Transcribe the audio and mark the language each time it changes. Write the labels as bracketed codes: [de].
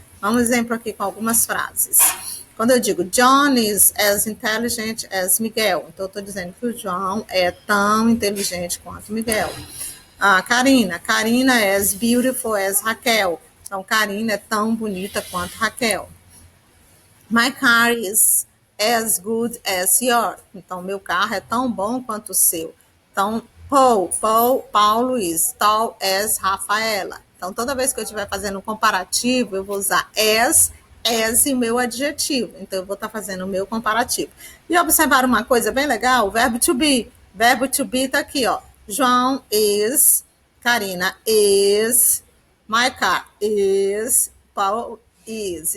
[pt] Vamos exemplo aqui com algumas frases. Quando eu digo [en] John is as intelligent as Miguel, [pt] então eu estou dizendo que o João é tão inteligente quanto Miguel. Karina é [en] as beautiful as Raquel. [pt] Então, Karina é tão bonita quanto Raquel. [en] My car is as good as yours. [pt] Então, meu carro é tão bom quanto o seu. [en] Então, Paulo is tall as Rafaela. [pt] Então, toda vez que eu estiver fazendo um comparativo, eu vou usar as e meu adjetivo. Então, eu vou estar fazendo o meu comparativo. E observar uma coisa bem legal, o verbo to be. Verbo to be está aqui, ó. [en] João is, Karina is, my car is, Paul is.